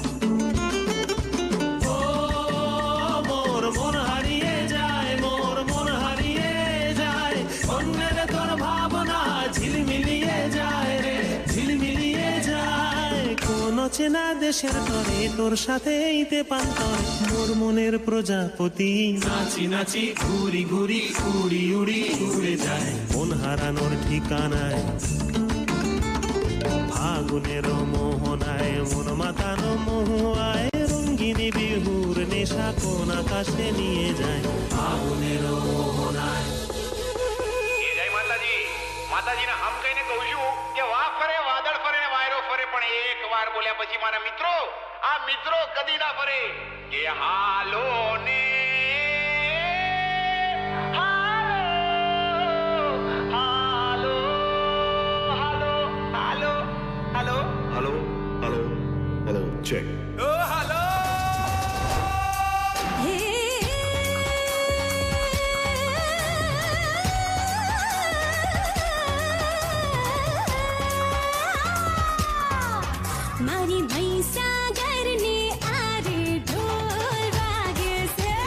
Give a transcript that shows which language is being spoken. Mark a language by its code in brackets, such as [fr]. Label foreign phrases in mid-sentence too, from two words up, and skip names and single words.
[bn] ও মোর মন হারিয়ে যায় মোর মন হারিয়ে যায় অন্যের তোর ভাবনা ঝিলমিলিয়ে যায় রে ঝিলমিলিয়ে যায় কোন চেনা দেশের তরে তোর সাথে ইতে পান্তর মোর মনের প্রজাপতি নাচি নাচি ঘুরি ঘুরি উড়ি উড়ি উড়ে যায় মন হারানোর ঠিকানায় ফাগুনের মোহনায় মন মাতানো মহুয়ায় রঙ্গিনী বিহুর নেশা কোন আকাশে নিয়ে যায় ফাগুনের মোহনায় [gu] જય માતાજી માતાજીના હમ કહીને કહું છું કે વાહ ફરે વાદળ ફરે ને વાયરો ફરે પણ એક વાર બોલ્યા પછી મારા મિત્રો આ મિત્રો કદી ના ફરે કે હાલો ને હાલો હાલો હાલો હાલો હાલો [en] Hello, hello, check. [gu] ઓ હાલો મારી ભૈંસા ઘરને આરે ઢોલ વાગે છે